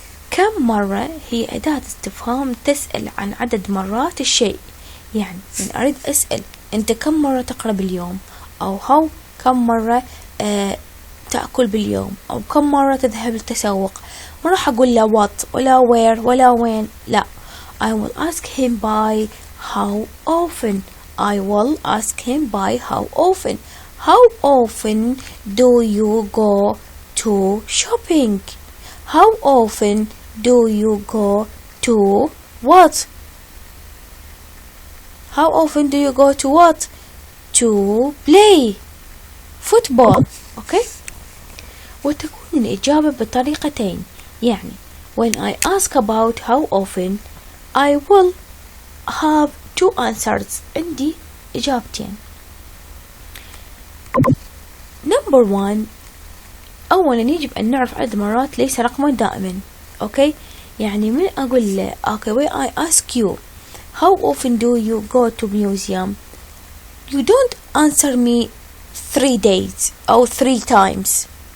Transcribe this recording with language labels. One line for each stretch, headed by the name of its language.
Arabic: كم مرة هي أداة استفهام تسأل عن عدد مرات الشيء. يعني من أريد أسأل أنت كم مرة تقرأ باليوم، أو how كم مرة تأكل باليوم، أو كم مرة تذهب للتسوق. ما راح أقول له what ولا where ولا وين، لا.
English: I will ask him by how often. I will ask him by how often. How often do you go to shopping? How often do you go to what? How often do you go to what? To play football. Okay.
Arabic: وتكون الإجابة بطريقتين.
English: يعني when I ask about how often I will have two answers.
Arabic: عندي إجابتين.
English: Number 1.
Arabic: أولا يجب أن نعرف عدد مرات ليس رقما دائما. أوكي. يعني من أقول له
English: okay when I ask you how often do you go to museum, you don't answer me 3 days أو 3 times.